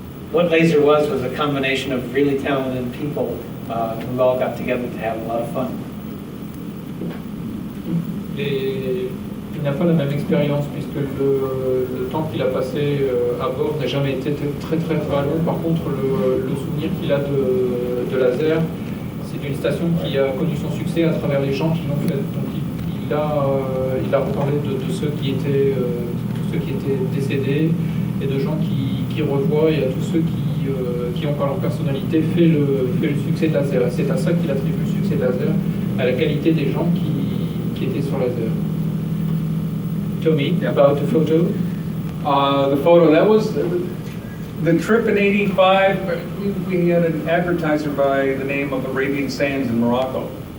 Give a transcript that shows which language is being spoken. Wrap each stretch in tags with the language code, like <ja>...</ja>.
<en>What Laser was a combination of really talented people who all got together to have a lot of fun.</en> <fr>Il n'a pas la même expérience puisque le temps qu'il a passé à bord n'a jamais été très très très long. Par contre, le souvenir qu'il a de laser, c'est une station qui a connu son succès à travers les gens qui l'ont fait. Donc il a reparlé de ceux qui étaient décédés et de gens qui revoient, et à tous ceux qui ont par leur personnalité fait le succès de laser. C'est à ça qu'il attribue le succès de laser, à la qualité des gens qui étaient sur laser.</fr> <en>Tommy, about the photo? The photo, that was the trip in '85. We had an advertiser by the name of Arabian Sands in Morocco.</en>